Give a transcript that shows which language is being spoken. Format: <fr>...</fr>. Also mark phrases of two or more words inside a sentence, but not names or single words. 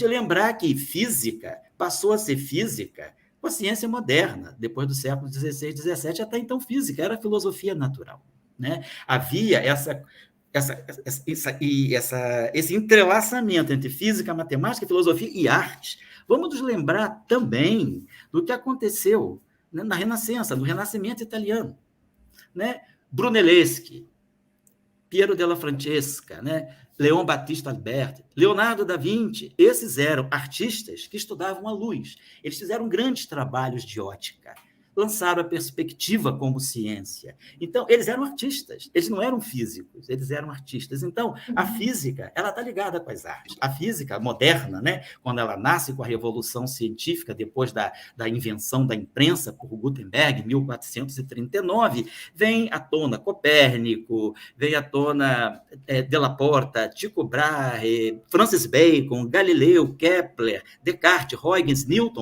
<pt>E lembrar que física passou a ser física com a ciência moderna, depois do século XVI, XVII, até então física era filosofia natural. Né? Havia esse entrelaçamento entre física, matemática, filosofia e arte. Vamos nos lembrar também do que aconteceu, né, na Renascença, no Renascimento italiano. Né? Brunelleschi, Piero della Francesca, né? Leon Battista Alberti, Leonardo da Vinci, esses eram artistas que estudavam a luz. Eles fizeram grandes trabalhos de ótica. lançaram a perspectiva como ciência. Então, eles eram artistas, eles não eram físicos, eles eram artistas. Então, a física, ela está ligada com as artes. A física moderna, né, quando ela nasce com a revolução científica, depois da invenção da imprensa por Gutenberg, em 1439, vem à tona Copérnico, vem à tona Della Porta, Tycho Brahe, Francis Bacon, Galileu, Kepler, Descartes, Huygens, Newton.</pt>